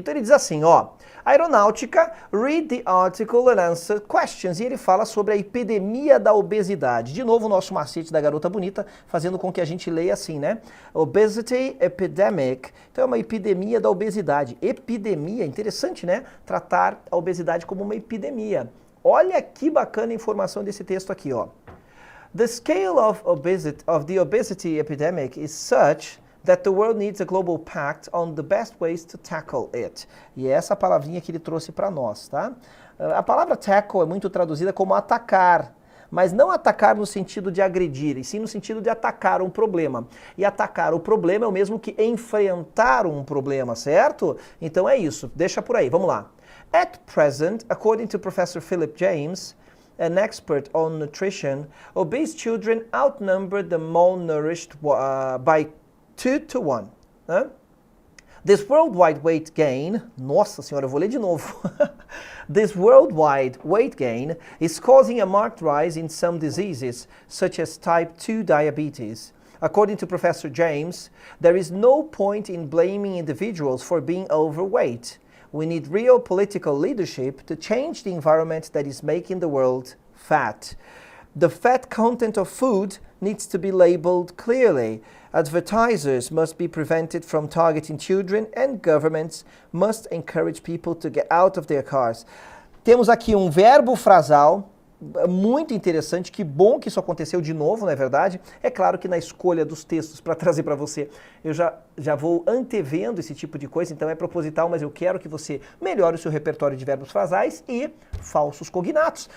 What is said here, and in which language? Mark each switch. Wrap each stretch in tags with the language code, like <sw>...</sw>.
<pt>Então ele diz assim, ó, aeronáutica,</pt> <en>read the article and answer questions,</en> <pt>e ele fala sobre a epidemia da obesidade. De novo o nosso macete da garota bonita, fazendo com que a gente leia assim, né?</pt> <en>Obesity epidemic,</en> <pt>então é uma epidemia da obesidade. Epidemia, interessante, né? Tratar a obesidade como uma epidemia. Olha que bacana a informação desse texto aqui, ó.</pt> <en>The scale of the obesity epidemic is such that the world needs a global pact on the best ways to tackle it.</en> <pt>E é essa palavrinha que ele trouxe para nós, tá? A palavra tackle é muito traduzida como atacar, mas não atacar no sentido de agredir, e sim no sentido de atacar um problema. E atacar o problema é o mesmo que enfrentar um problema, certo? Então é isso, deixa por aí, vamos lá.</pt> <en>At present, according to Professor Philip James, an expert on nutrition, obese children outnumber the malnourished by 2 to 1. Né? This worldwide weight gain,</en> <pt>nossa senhora, eu vou ler de novo.</pt> <en>This worldwide weight gain is causing a marked rise in some diseases, such as type 2 diabetes. According to Professor James, there is no point in blaming individuals for being overweight. We need real political leadership to change the environment that is making the world fat. The fat content of food needs to be labeled clearly. Advertisers must be prevented from targeting children and governments must encourage people to get out of their cars.</en> <pt>Temos aqui um verbo frasal muito interessante, que bom que isso aconteceu de novo, não é verdade? É claro que na escolha dos textos para trazer para você, eu já vou antevendo esse tipo de coisa, então é proposital, mas eu quero que você melhore o seu repertório de verbos frasais e falsos cognatos.</pt>